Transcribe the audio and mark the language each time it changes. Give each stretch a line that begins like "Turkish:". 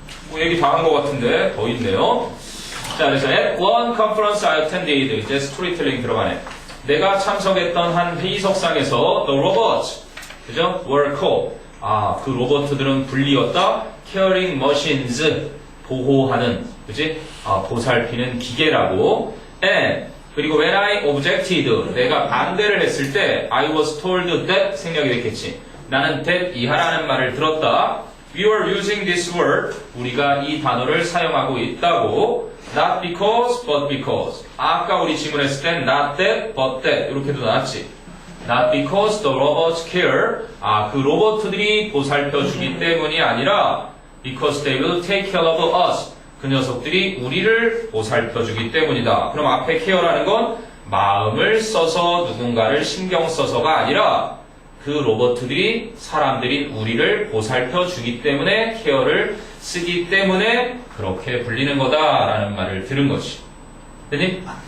Korean: 뭐 얘기 다 한 것 같은데 더 있네요. 자 그래서
English: at one conference I attended
Korean: 이제 스토리텔링 들어가네. 내가 참석했던 한 회의석상에서
English: the robots
Korean: 그죠?
English: were called
Korean: 그 로봇들은 불리었다.
English: caring machines
Korean: 보호하는 그지? 보살피는 기계라고.
English: and
Korean: 그리고
English: when I objected
Korean: 내가 반대를 했을 때
English: I was told that
Korean: 생략이 됐겠지. 나는 that 이하라는 말을 들었다.
English: We were using this word
Korean: 우리가 이 단어를 사용하고 있다고.
English: not because but because
Korean: 아까 우리 질문했을 땐
English: not that but that
Korean: 이렇게도 나왔지.
English: Not because the robots care.
Korean: 그 로봇들이 보살펴주기 때문이 아니라
English: because they will take care of us.
Korean: 그 녀석들이 우리를 보살펴주기 때문이다. 그럼 앞에 care라는 건 마음을 써서 누군가를 신경 써서가 아니라 그 로봇들이 사람들이 우리를 보살펴주기 때문에 care를 쓰기 때문에 그렇게 불리는 거다라는 말을 들은 것이. 됐니?